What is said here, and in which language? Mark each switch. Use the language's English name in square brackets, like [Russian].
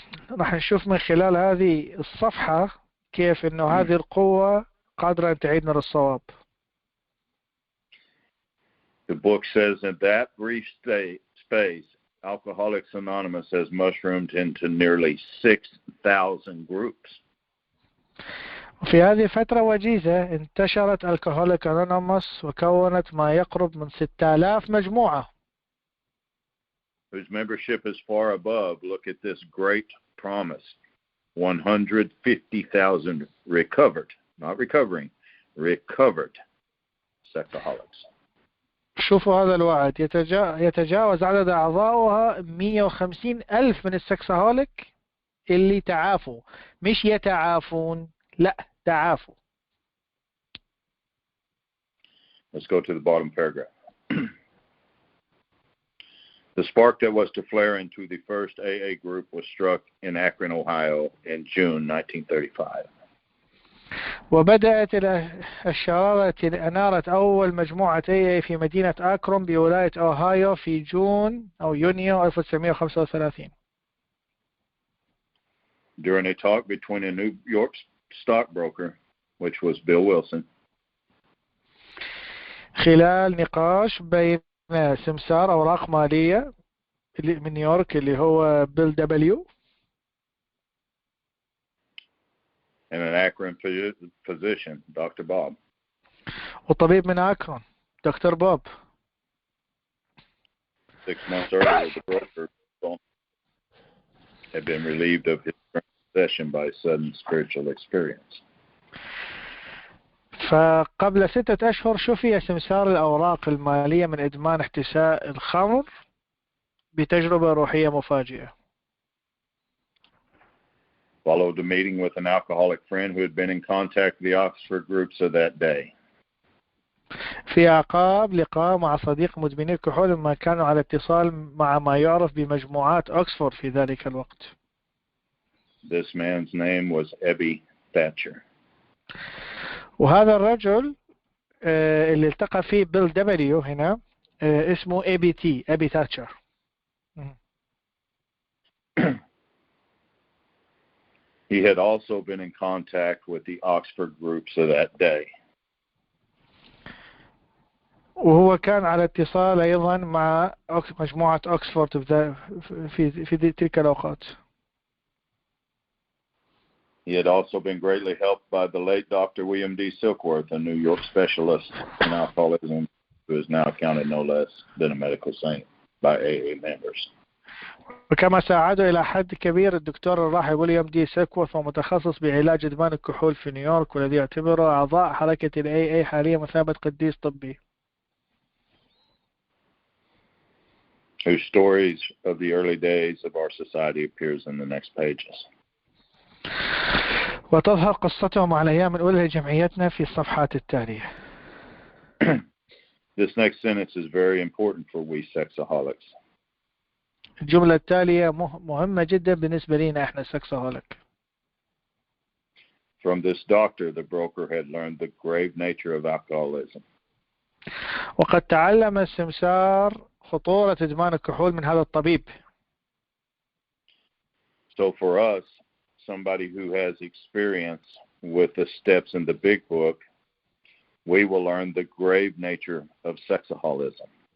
[Arabic] راح نشوف من خلال هذه الصفحة كيف إنه هذه القوة قادرة أن تعيدنا للصواب. [English] The book says in that brief space, Alcoholics Anonymous has mushroomed into nearly 6,000 groups. [Arabic] وفي هذه الفترة وجيزة انتشرت Alcoholics Anonymous وكونت ما يقرب من 6000 مجموعة. [English] Whose membership is far above. Look at this great promise. 150,000 recovered, not recovering, recovered Sexaholics. [Arabic] شوفوا هذا الوعد يتجاوز عدد أعضائها 150,000 من السكسهوليك اللي تعافوا، مش يتعافون، لا تعافوا. [English] Let's go to the bottom paragraph. The spark that was to flare into the first AA group was struck in Akron, Ohio in June 1935. [Arabic] وبدأت الشرارة التي أنارت أول مجموعة AA في مدينة أكرون بولاية أوهايو في جون أو يونيو 1935. [English] During a talk between a New York stockbroker, which was Bill Wilson, [Arabic] خلال نقاش بين سمسار أوراق مالية من نيويورك اللي هو بيل دبليو [English] and an Akron physician, Dr. Bob. [Arabic] وطبيب من أكرون دكتور بوب. [English] 6 months earlier, the broker had been relieved of his possession by sudden spiritual experience. [Arabic] فقبل 6 أشهر شفي سمسار الأوراق المالية من إدمان احتساء الخمر بتجربة روحية مفاجئة. [English] Followed a meeting with an alcoholic friend who had been in contact with the Oxford groups of that day. [Arabic] في عقاب لقاء مع صديق مدمني الكحول لما كانوا على اتصال مع ما يعرف بمجموعات أكسفورد في ذلك الوقت. [English] This man's name was Ebby Thatcher. [Arabic] وهذا الرجل اللي التقى فيه بيل دبليو هنا اسمه أبي تاتشر. [English] He had also been in contact with the Oxford groups of that day. [Arabic] وهو كان على اتصال أيضا مع مجموعة أكسفورد في تلك الأوقات. [English] He had also been greatly helped by the late Dr. William D. Silkworth, a New York specialist in alcoholism, who is now counted no less than a medical saint by AA members. [Arabic] وكما ساعده إلى حد كبير الدكتور الراحل ويليام دي سيلكورث ومتخصص بعلاج إدمان الكحول في نيويورك، والذي يعتبره أعضاء حركة ال AA حاليا مثابة قديس طبي. [English] Whose stories of the early days of our society appears in the next pages. [Arabic] وتظهر قصتهم على أيام الأولى لجمعيتنا في الصفحات التالية. [English] This next sentence is very important for we sexaholics. [Arabic] الجملة التالية مهمة جدا بالنسبة لنا احنا Sexaholic. [English] From this doctor, the broker had learned the grave nature of alcoholism. [Arabic] وقد تعلم السمسار خطورة إدمان الكحول من هذا الطبيب. [English] So for us, somebody who has experience with the steps in the big book, we will learn the grave nature of sexaholism.